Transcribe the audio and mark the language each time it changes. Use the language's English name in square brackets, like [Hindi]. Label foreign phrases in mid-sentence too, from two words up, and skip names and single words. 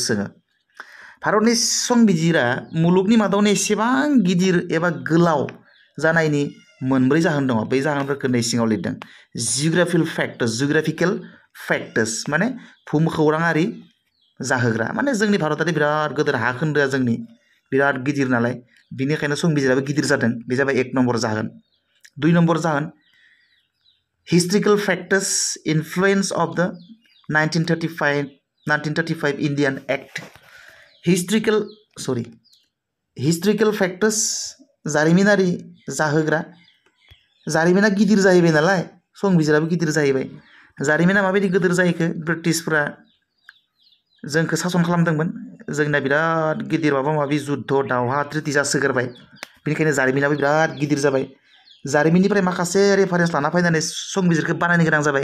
[Bodo] सोङो भारतनि संबिजिरा मुलुगनि मादावनो एसेबां गिदिर एबा गोलाव जानायनि मोनब्रै जाहोन दङ बै जाहोनफोरखौ नै सिङाव लिरदों [English] geographical factors [Bodo] माने भुमखौराङारि जाहोग्रा माने जोंनि भारतारि बिराद गिदिर हा खोन्दोआ जोंनि बिराद गिदिर नालाय बिनिखायनो संबिजिराबो गिदिर जादों बे जाबाय 1 नम्बर जाहोन 2 नम्बर जाहोन [English] historical factors influence of the [Bodo] 1935 [English] Indian Act historical factors [Bodo] जारिमिनारि जाहोग्रा जारिमिना गिदिर जाहैबाय नालाय संबिजिराबो गिदिर जाहैबाय जारिमिना माबायदि गिदिर जाहैखो ब्रिटिशफोरा जोंखौ सासन खालामदोंमोन जोंना बिराद गिदिर माबा माबि जुद्ध दावहा ट्रिटि जासोगारबाय बेनिखायनो जारिमिनाबो बिराद गिदिर जाबाय जारिमिननिफ्राय माखासे रेफारेन्स लाना फैनानै संबिजिरखौ बानायनो गोनां जाबाय